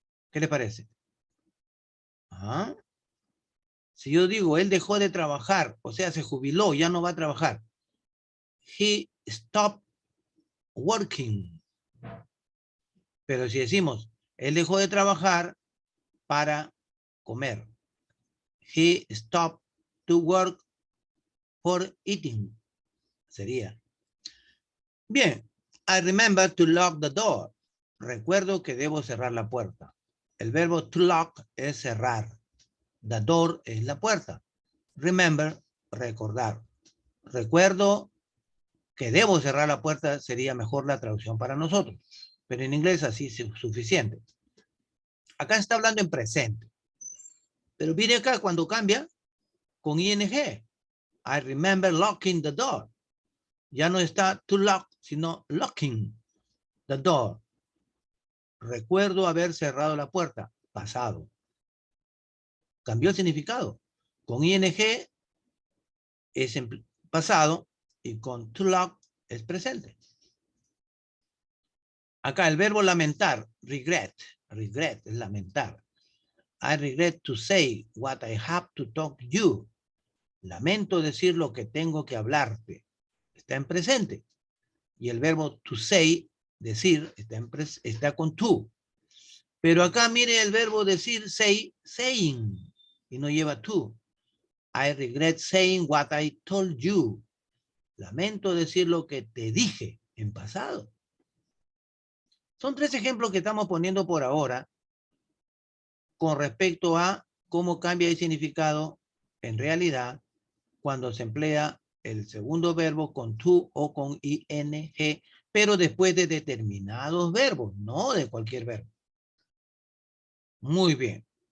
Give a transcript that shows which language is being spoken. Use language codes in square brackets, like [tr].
[es] ¿Qué le parece? ¿Ah? Si yo digo, él dejó de trabajar, o sea, se jubiló, ya no va a trabajar. [en] He stopped working. [es] Pero si decimos, él dejó de trabajar para comer. [en] He stopped to work for eating. Sería. Bien. I remember to lock the door. [es] Recuerdo que debo cerrar la puerta. El verbo to lock es cerrar. [en] The door [es] es la puerta. [en] Remember, [es] recordar. Recuerdo que debo cerrar la puerta sería mejor la traducción para nosotros. Pero en inglés así es suficiente. Acá está hablando en presente. Pero viene acá cuando cambia con ing. [en] I remember locking the door. [es] Ya no está to lock, sino [en] locking the door. [es] Recuerdo haber cerrado la puerta. Pasado. Cambió el significado. Con ing es en pasado y con to lock es presente. Acá el verbo lamentar, regret. Regret es lamentar. [en] I regret to say what I have to talk to you. [es] Lamento decir lo que tengo que hablarte. Está en presente. Y el verbo to say, decir, está con to. Pero acá mire el verbo decir, say, saying. Y no lleva to. [en] I regret saying what I told you. [es] Lamento decir lo que te dije en pasado. Son tres ejemplos que estamos poniendo por ahora con respecto a cómo cambia el significado en realidad cuando se emplea el segundo verbo con to o con ing, pero después de determinados verbos, no de cualquier verbo. Muy bien.